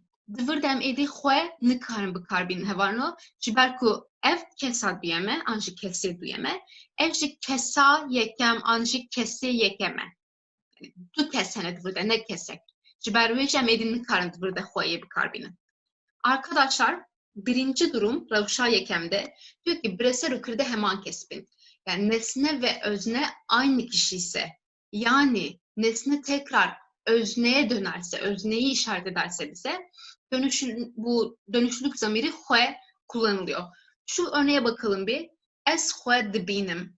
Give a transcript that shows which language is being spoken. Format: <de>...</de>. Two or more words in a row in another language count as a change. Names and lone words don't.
<ku>Di vir de em êdî xwe nikarin bikarbînin hevalno. Ji ber ku ev kesa duyeme an jî kesê duyeme. Ev jî kesa yekem an jî kesê yekeme. Du kes hene di vir de ne kesek. Ji ber wê em êdî nikarin di vir de xweyê bikarbînin.</ku> <tr>Arkadaşlar birinci durum</tr> <ku>Ravşa Yekem'de</ku> <tr>diyor ki</tr> <ku>bireser ukirde heman kesbin.</ku> <tr>Yani nesne ve özne aynı kişi ise yani nesne tekrar özneye dönerse, özneyi işaret ederse bize bu dönüşlülük zamiri hue kullanılıyor. Şu örneğe bakalım bir.</tr> <ku>Es hue dibinim.</ku>